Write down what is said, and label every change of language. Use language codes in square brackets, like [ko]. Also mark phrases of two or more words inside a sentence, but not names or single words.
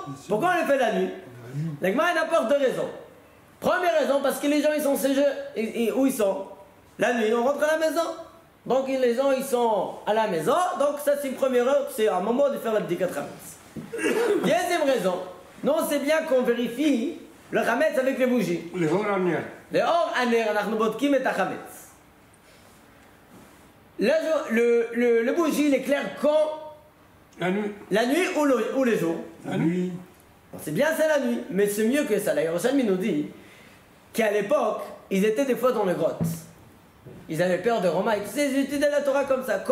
[fr] Pourquoi on le fait la nuit? La Gemara n'apporte deux raisons. Première raison, parce que les gens ils sont chez eux. Où ils sont? La nuit, on rentre à la maison. Donc les gens ils sont à la maison. Donc ça c'est une première heure, c'est un moment de faire l'abdika Hametz. Deuxième raison, nous on sait bien qu'on vérifie le Hametz avec les bougies. Les jours derniers. Le [he] אור הנר, אנחנו בודקים את החמץ. [fr] Le bougie, il éclaire quand? La nuit. La nuit ou le jour? La nuit. Bon, c'est bien c'est la nuit, mais c'est mieux que ça. La Yerushalmi nous dit qu'à l'époque, ils étaient des fois dans les grottes. Ils avaient peur de Roma, ils étudiaient la Torah comme ça.